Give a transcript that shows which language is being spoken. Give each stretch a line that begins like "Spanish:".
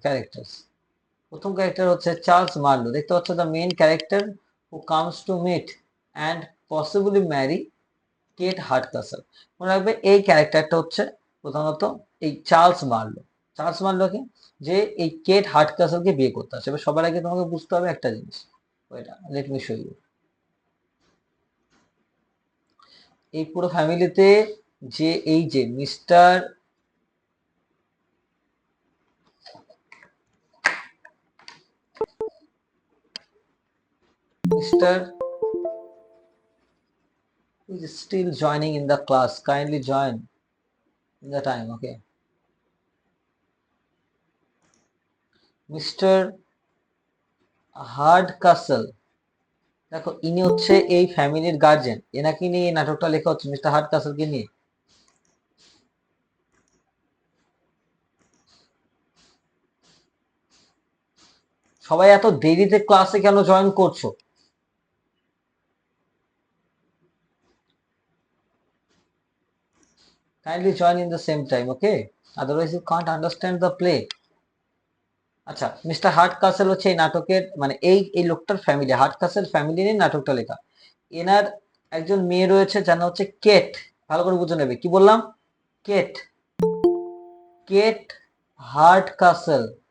Bangla: Characters, প্রথম character হচ্ছে Charles Marlowe. দেখতে পাচ্ছ,
English: The main character who comes to meet and possibly marry Kate Hardcastle.
Bangla: মনে রাখবে এই ক্যারেক্টারটা হচ্ছে প্রধানত এই চার্লস মার্লো। চার্লস মার্লোকে যে এই কেট হার্ডকাসলকে বিয়ে করতে আসে। এবার সবার আগে তোমাকে বুঝতে হবে একটা জিনিস, ওইটা
English: Let me show you.
Bangla: এই পুরো ফ্যামিলিতে যে এই যে mister mister
English: is still joining in the class, kindly join in the time.
Bangla: Okay, mister হার্ডকাসল, দেখো ইনি হচ্ছে এই ফ্যামিলির গার্জেন, এনাকে নিয়ে এই নাটকটা লেখা হচ্ছে, মিস্টার হার্ডকাসলকে নিয়ে। সবাই এত দেরিতে ক্লাসে কেন জয়েন করছো?
English: Kindly join in the same time, okay? Otherwise you can't understand the play.
Bangla: আচ্ছা, মিস্টার হার্ডকাসল হচ্ছে এই নাটকের মানে এই এই লোকটার ফ্যামিলি, হার্ডকাসল ফ্যামিলি নিয়ে নাটকটা লেখা। এনার একজন মেয়ে রয়েছে, যার নাম হচ্ছে কেট। ভালো করে বুঝে নেবে, কি বললাম? Kate, Kate হার্ডকাসল।